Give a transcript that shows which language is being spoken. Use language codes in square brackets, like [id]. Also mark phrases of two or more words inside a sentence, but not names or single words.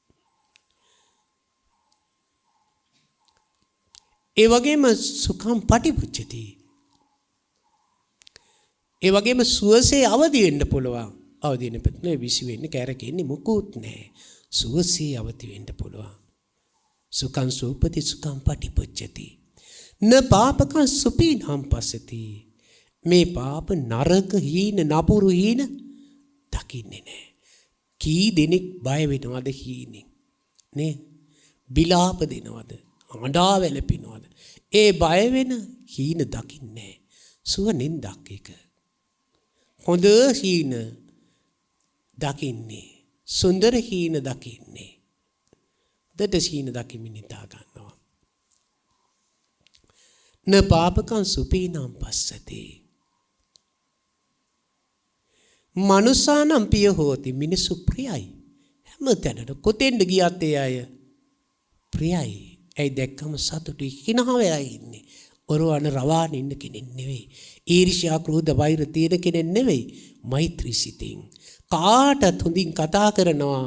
[si] ඒ වගේම [pi] සුඛම් පටිපුච්චති. [si] ඒ වගේම සුවසේ අවදි වෙන්න පුළුවන්. අවදි වෙන්න පෙන්නේ විසි වෙන්නේ කැරකෙන්නේ මොකුත් නැහැ. සුවසේ අවදි වෙන්න පුළුවන්. [pi] සුඛං සූපති සුඛං පටිපුච්චති. න පාපකං සුපීනම් පස්සති. [si] මේ පාප නරක හීන නපුරු හීන දකින්නේ නැහැ. කී දෙනෙක් බය වෙනවද හීනෙන්? නේ? විලාප දෙනවද? අඬා වැළපෙනවද? ඒ බය වෙන හීන දකින්නේ නැහැ. සුව නින්දක් එක. හොඳ හීන දකින්නේ. සුන්දර හීන දකින්නේ. දට හීන දකිමින් නිදා ගන්නවා. [pi] න පාපකං සුපීනම් පස්සති. මනුසානම් පිය හෝති. [si] මිනිසු ප්‍රියයි. හැම තැනට කොතෙන්ද ගියත් ඒ අය ප්‍රියයි. ඇයි දැක්කම සතුටුයි කිනහා වෙලා ඉන්නේ. ඔරවන රවාන ඉන්න කෙනෙක් නෙවෙයි. ඊර්ෂ්‍යා ක්‍රෝධ වෛර තියෙන කෙනෙක් නෙවෙයි. මෛත්‍රී සිතින් කාටත් හොඳින් කතා කරනවා.